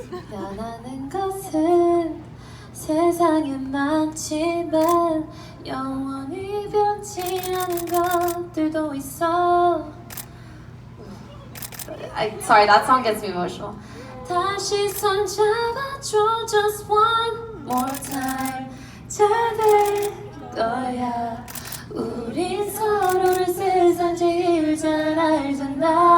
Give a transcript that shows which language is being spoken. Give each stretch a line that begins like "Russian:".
Korean: 변하는 것은 세상에 많지만 영원히 변치 않은 것들도 있어.
English: Sorry, that song gets me emotional.
Korean: 다시 손 잡아줘,
English: just one more time.
Korean: 잘 될 거야. 우린 서로를 세상 제일 잘 알잖아.